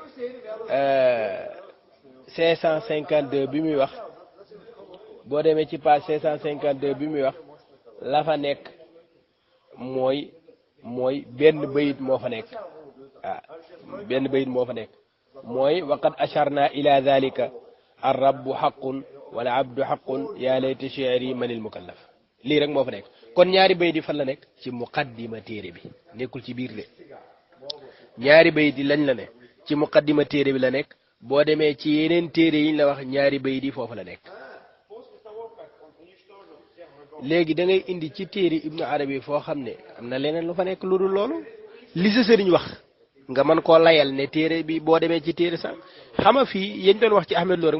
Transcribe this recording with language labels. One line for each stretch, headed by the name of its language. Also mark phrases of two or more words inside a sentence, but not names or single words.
Wolof: 552 bi muy wax boo demee ci page 552 bi muy wax la fa nekk mooy benn bayit moo fa nekk benn bayit moo fa nekk mooy
Arabic: وقد أشرنا إلى ذلك الرب حق والعبد حق يا ليت شعري من المكلف
Wolof: lii rek moo fa nekk kon ñaari bayit yi fan la nekk ci muqaddima téere bi nekkul ci biir de ñaari bayit yi lañ la ne ci muqaddima téere bi la nekk boo demee ci yeneen téere yi ñu la wax ñaari bayit yi foofu la nekk léegi da ngay indi ci téere Ibnu Arabi foo xam ne am na leneen lu fa nekk lu dul loolu li sa sëriñ wax nga mën koo layal ne téere bi boo demee ci téere sax xama fii yéen doon wax ci Ahmed Lo rek